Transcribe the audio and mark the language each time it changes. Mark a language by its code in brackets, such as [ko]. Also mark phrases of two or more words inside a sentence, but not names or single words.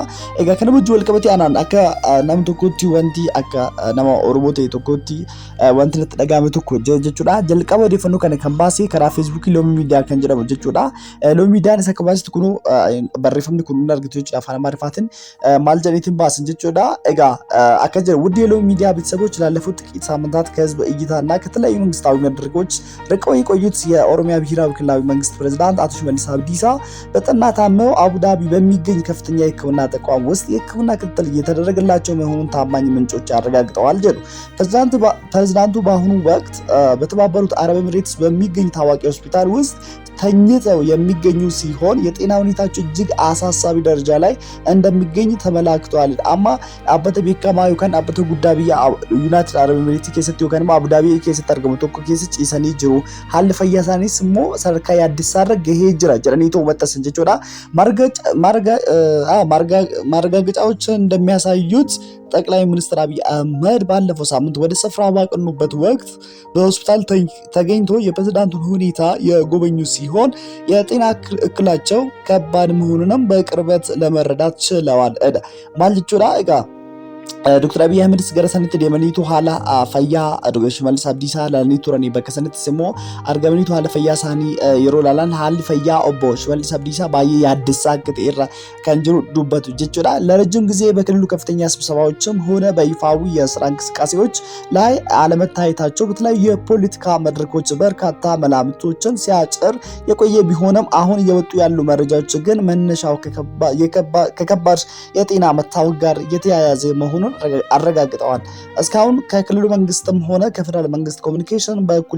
[om] Egaa kana wajjin wal qabatee anaan akka nama tokkotti wanti akka nama Oromoo ta'e tokkotti wanti natti dhagahame tokko jira jechuudha. Jalqaba odeeffannoo kana kan baase karaa Facebook loomii miidiyaa kan jedhamu jechuudha. Loomii miidiyaan isa akka baasetti kun barreeffamni kun hin argitu jechuudha afaan Amaariffaatiin maal jedhaniitiin baasan jechuudha. Egaa akka jira [am] ውድ የሎሚ ሚዲያ ቤተሰቦች ላለፉት ጥቂት ሳምንታት ከህዝብ እይታና ከተለያዩ መንግስታዊ መድረኮች ርቀው የቆዩት የኦሮሚያ ብሔራዊ ክልላዊ መንግስት ፕሬዝዳንት አቶ ሽመልስ አብዲሳ በጠና ታመው አቡዳቢ በሚገኝ ከፍተኛ የሕክምና ተቋም ውስጥ የሕክምና ክትትል እየተደረገላቸው መሆኑን ታማኝ ምንጮች አረጋግጠዋል ጀሉ። ፕሬዝዳንቱ በአሁኑ ወቅት በተባበሩት አረብ ኤሚሬትስ በሚገኝ ታዋቂ ሆስፒታል ውስጥ ተኝተው የሚገኙ ሲሆን የጤና ሁኔታቸው እጅግ አሳሳቢ ደረጃ ላይ እንደሚገኝ ተመላክቷል። አማ አበተ ቤካማ [om] yookaan dhaabbata guddaa biyya United Arab Emirates keessatti yookaan immoo Abu Dhabi keessatti argamu tokko keessa ciisanii jiru. Haalli fayyaa isaaniis immoo sadarkaa yaaddessaarra gahee jira jedhanii too maxxansan jechuudha. [am] ማረጋገጫዎች እንደሚያሳዩት ጠቅላይ ሚኒስትር አብይ አህመድ ባለፈው ሳምንት ወደ ስፍራው ባቀኑበት ወቅት በሆስፒታል ተገኝቶ የፕሬዝዳንቱን ሁኔታ የጎበኙ ሲሆን የጤና እክላቸው ከባድ መሆኑንም በቅርበት ለመረዳት ችለዋል ማለት [om] jira egaa [am] Dr. [om] Abiy Ahmed gara sanatti deemaniitu haala fayyaa Dr. Shimallis Abdiisaa ilaalanii turanii bakka sanattis immoo argamaniitu haala fayyaa isaanii yeroo ilaalan haalli fayyaa obbo Shimallis Abdiisaa baay'ee yaaddessaa akka ta'e irra kan jiru dubbatu jechuudha. [am] ለረጅም ጊዜ በክልሉ ከፍተኛ ስብሰባዎችም ሆነ በይፋዊ የስራ እንቅስቃሴዎች ላይ አለመታየታቸው በተለያዩ የፖለቲካ መድረኮች በርካታ መላምቶችን ሲያጭር የቆየ ቢሆንም አሁን እየወጡ ያሉ መረጃዎች ግን መነሻው ከከባድ የጤና መታወክ ጋር የተያያዘ መሆኑን አረጋግጠዋል። እስካሁን ከክልሉ መንግስትም ሆነ ከፌደራል መንግስት ኮሙኒኬሽን በኩል